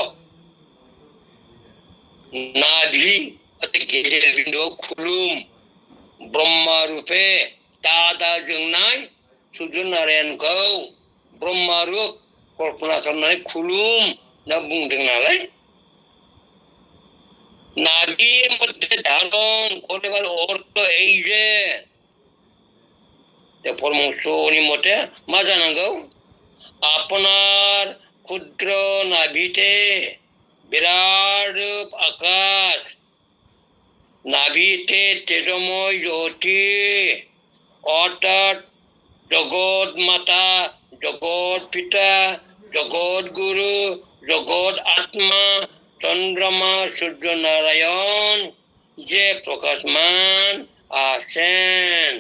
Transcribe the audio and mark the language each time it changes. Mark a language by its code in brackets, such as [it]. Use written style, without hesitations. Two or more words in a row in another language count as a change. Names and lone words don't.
[brx] नाभि गेजेर बिन्दुआव खुलुम ब्रह्मा रूपे दादा जोंनाय सूर्य नारायणखौ ब्रह्मा रूप कल्पना खालामनानै खुलुम ना बुंदों नालाय, [bn] নাভি মধ্য ধারণ করিবার অর্থ এই যে [brx] परमहंसनि मते मा जानांगौ, [bn] আপনার ক্ষুদ্র নাভিতে বিরাট আকাশ, নাভিতে তেজময় জ্যোতি অর্থাৎ জগৎ মাতা, জগৎ পিতা, জগৎ গুরু, জগৎ আত্মা চন্দ্রমা সূর্য নারায়ণ যে প্রকাশমান আছেন